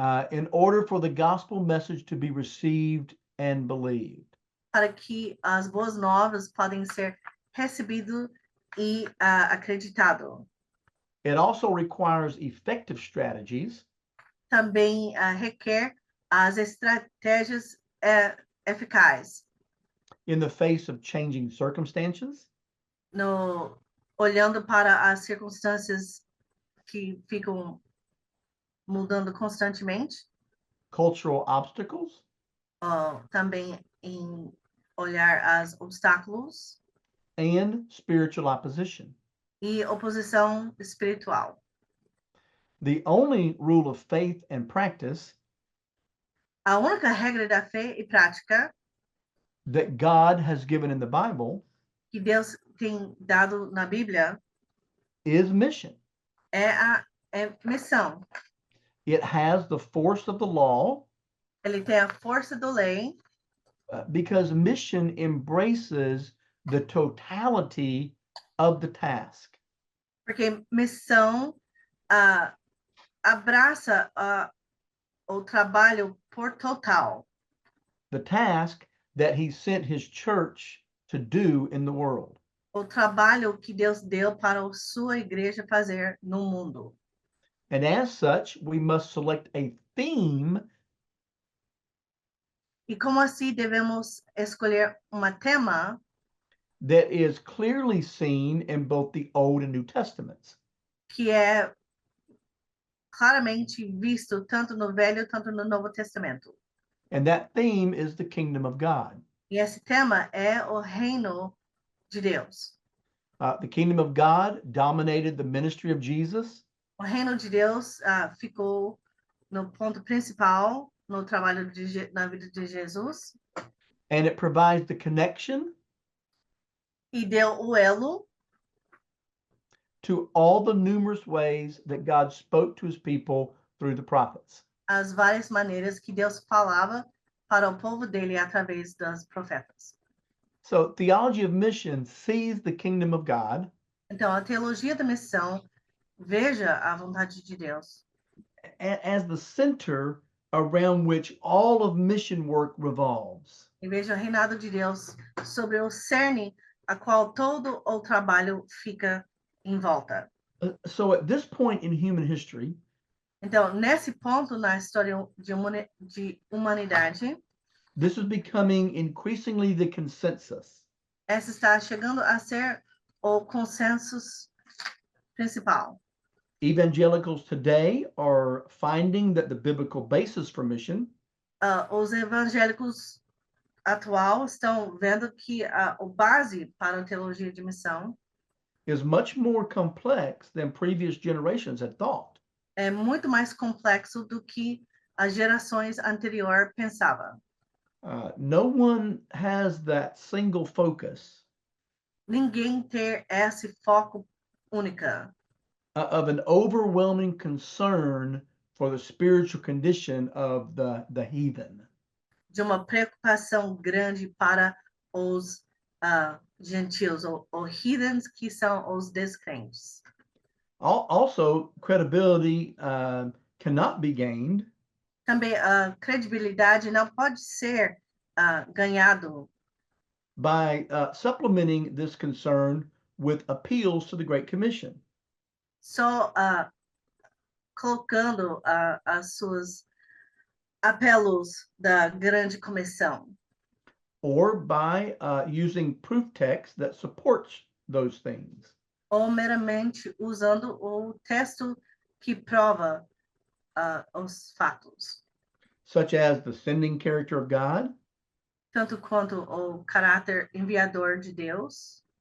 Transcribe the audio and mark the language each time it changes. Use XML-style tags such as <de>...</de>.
<en>in order for the gospel message to be received and believed.</en> <pt>para que as boas novas podem ser recebido e acreditado.</pt> <en>It also requires effective strategies</en> <pt>Também requer as estratégias eficazes</pt> <en>in the face of changing circumstances,</en> <pt>olhando para as circunstâncias que ficam mudando constantemente,</pt> <en>cultural obstacles,</en> <pt>também em olhar as obstáculos</pt> <en>and spiritual opposition.</en> <pt>e oposição espiritual.</pt> <en>The only rule of faith and practice</en> <pt>A única regra da fé e prática</pt> <en>that God has given in the Bible</en> <pt>que Deus tem dado na Bíblia</pt> <en>is mission.</en> <pt>é missão.</pt> <en>It has the force of the law</en> <pt>Ele tem a força da lei,</pt> <en>because mission embraces the totality of the task.</en> <pt>porque missão abraça o trabalho por total,</pt> <en>The task that he sent his church to do in the world.</en> <pt>o trabalho que Deus deu para a sua igreja fazer no mundo.</pt> <en>And as such, we must select a theme</en> <pt>E como assim devemos escolher um tema</pt> <en>that is clearly seen in both the Old and New Testaments.</en> <pt>que é claramente visto tanto no Velho quanto no Novo Testamento.</pt> <en>And that theme is the kingdom of God.</en> <pt>E esse tema é o reino de Deus.</pt> <en>The kingdom of God dominated the ministry of Jesus.</en> <pt>O reino de Deus ficou no ponto principal no trabalho na vida de Jesus</pt> <en>And it provides the connection</en> <pt>e deu o elo</pt> <en>to all the numerous ways that God spoke to his people through the prophets.</en> <pt>as várias maneiras que Deus falava para o povo dele através dos profetas.</pt> <en>So theology of mission sees the kingdom of God</en> <pt>Então, a teologia da missão veja a vontade de Deus</pt> <en>as the center around which all of mission work revolves.</en> <pt>e veja o reinado de Deus sobre o cerne a qual todo o trabalho fica em volta.</pt> <en>So at this point in human history,</en> <pt>Então, nesse ponto na história de humanidade,</pt> <en>this is becoming increasingly the consensus.</en> <pt>essa está chegando a ser o consenso principal.</pt> <en>Evangelicals today are finding that the biblical basis for mission</en> <pt>Os evangélicos atual estão vendo que o base para a teologia de missão</pt> <en>is much more complex than previous generations had thought.</en> <pt>é muito mais complexo do que as gerações anteriores pensavam.</pt> <en>No one has that single focus</en> <pt>Ninguém ter esse foco única</pt> <en>of an overwhelming concern for the spiritual condition of the heathen.</en> <pt>de uma preocupação grande para os gentios, ou heathens, que são os descrentes.</pt> <en>Also, credibility cannot be gained</en> <pt>Também a credibilidade não pode ser ganhado</pt> <en>by supplementing this concern with appeals to the Great Commission.</en> <pt>só colocando as suas apelos da grande comissão,</pt> <en>or by using proof text that supports those things.</en> <pt>ou meramente usando o texto que prova os fatos.</pt> <en>such as the sending character of God,</en> <pt>tanto quanto o caráter enviador de Deus,</pt>